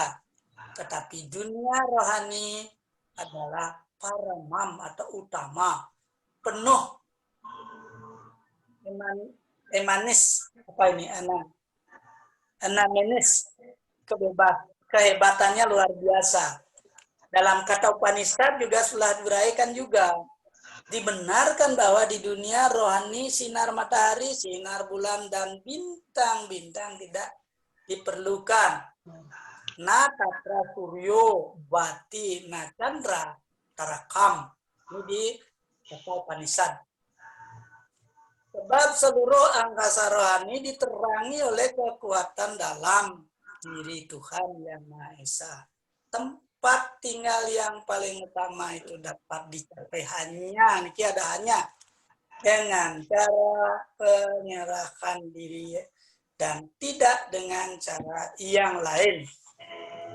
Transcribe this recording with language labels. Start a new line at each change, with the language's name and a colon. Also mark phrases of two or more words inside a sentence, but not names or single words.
Indonesian: Tetapi dunia rohani adalah paramam atau utama, penuh emanis, apa ini, anamenis, kehebatannya luar biasa. Dalam kata Upanishad juga sudah diuraikan juga. Dibenarkan bahwa di dunia rohani sinar matahari, sinar bulan, dan bintang-bintang tidak diperlukan.
Sanskrit: Na tatra suryo bati na chandra tarakam.
Indonesian: Ini di kata Upanishad. Sebab seluruh angkasa rohani diterangi oleh kekuatan dalam diri Tuhan Yang Maha Esa. Tempat tinggal yang paling utama itu dapat dicapai hanya, ini ada hanya, dengan cara penyerahan diri dan tidak dengan cara yang lain.